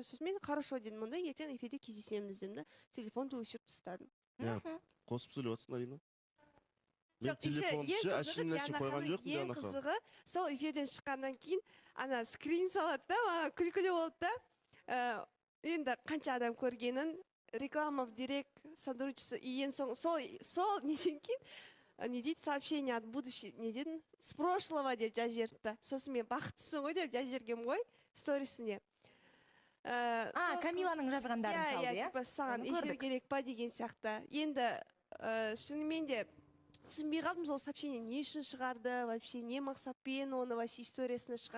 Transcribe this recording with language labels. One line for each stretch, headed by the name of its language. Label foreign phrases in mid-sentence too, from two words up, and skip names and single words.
Kazakh: Сосын мен хорошо дедім, онда ертең эфирде кездесеміз дедім да, телефонды өшіріп тастадым. Қосып сөйлеп жатсың, Арина? Мен телефонды әшейін қойған жоқпын, ең қызығы, сол эфирден шыққаннан кейін ана скрин салады да, күлкілі болды да. Енді қанша адам көргенін,
Russian: реклама в директ сотрудничество,
Kazakh: и ең соң сол неден кейін, не дейді,
Russian: сообщение от будущего,
Kazakh: не дедің,
Russian: с прошлого
Kazakh: деп жазып жіберді. Сосын мен бақыттысың ғой деп жазып жібергенмін ғой сторисіне. Камиланың жазғандарын салды, иә? Типа саған эфир керек па деген сияқты. Енді шынымен де түсінбей қалдым, сол сообщение не үшін шығарды, вообще не мақсатпен оны вообще историясына шығарған.